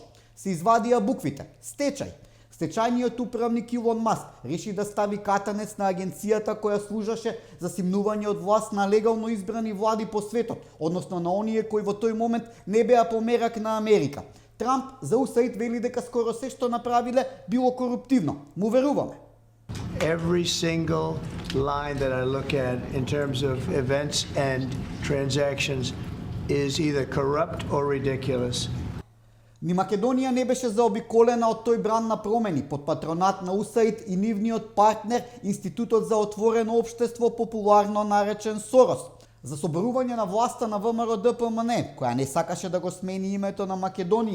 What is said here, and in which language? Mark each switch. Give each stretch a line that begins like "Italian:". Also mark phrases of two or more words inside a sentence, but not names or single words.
Macedonian: Се извадија буквите стечај. Стечајниот управник Илон Маск реши да стави катанец на агенцијата која служаше за симнување од власт на легално избрани влади по светот, односно на оние кои во тој момент не беа померак на Америка. Трамп за УСАИД вели дека скоро се што направиле било коруптивно. Му веруваме.
English: Every single line that I look at in terms of events and transactions is either corrupt or ridiculous.
Macedonian: Ни Македонија не беше заобиколена од тој бран на промени под патронат на УСАИД и нивниот партнер Институтот за отворено општество, популарно наречен Сорос, за соборување на власта на ВМРО ДПМН, која не сакаше да го смени името на Македонија.